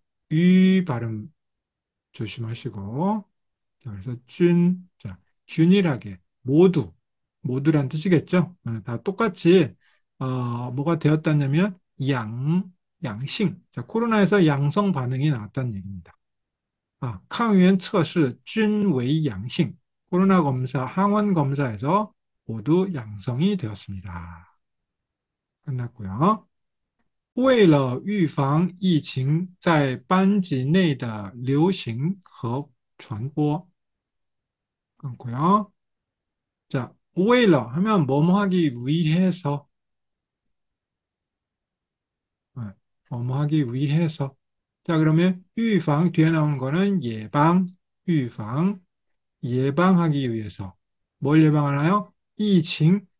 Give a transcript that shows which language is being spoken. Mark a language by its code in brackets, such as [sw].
[ko] 이 발음 조심하시고. 자, 그래서 자, 균일하게 모두란 뜻이겠죠. 다 똑같이 뭐가 되었다냐면 양, 양性. 자, 코로나에서 양성 반응이 나왔다는 얘기입니다. [zh] 아,抗原测试均为阳性. [ko] 코로나 검사, 항원 검사에서 모두 양성이 되었습니다. 끝났고요. [zh] 为了预防疫情在班级内的流行和传播， [ko] 끊고요. 자, 为了 하면 뭐뭐 하기 위해서, 네, 뭐뭐 하기 위해서. 자, 그러면 预防 뒤에 나오는 거는 예방, 预防, 예방하기 위해서. 뭘 예방하나요? 이징.